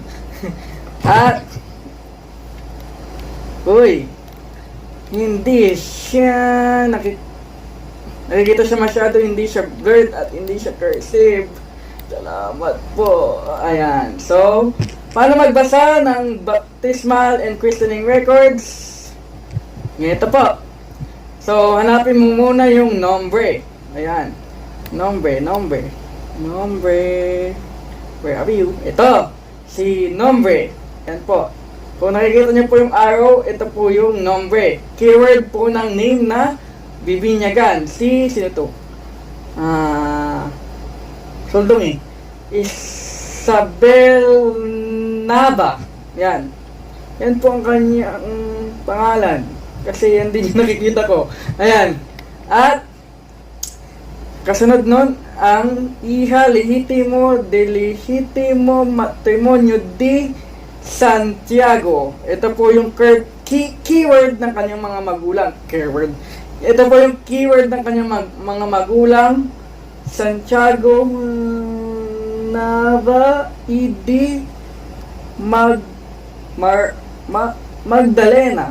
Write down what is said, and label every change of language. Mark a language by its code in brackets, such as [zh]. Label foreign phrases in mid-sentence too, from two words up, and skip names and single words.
[tl] At uy, hindi siya nakikita siya masyado, hindi siya blurred at hindi siya cursive. Salamat po. Ayan. So, paano magbasa ng [en] baptismal and christening records? [tl] Ito po. So, hanapin mo muna yung nombre. Ayan. Nombre. [en] Where are you? [tl] Ito. Si nombre. Yan po. Kung nakikita niyo po yung arrow, ito po yung nombre. Keyword po ng name na bibinyagan. Sino to? Soldong Isabel Nava. Yan. Yan po ang kanyang pangalan. Kasi yan din yung nakikita ko. Ayan. At kasunod nun, ang [es] hija legítimo de legítimo matrimonio de Santiago. [tl] Ito po yung keyword ng kanyang mga magulang. Keyword. Ito po yung keyword ng kanyang mga magulang. Santiago Nava Idi Magdalena.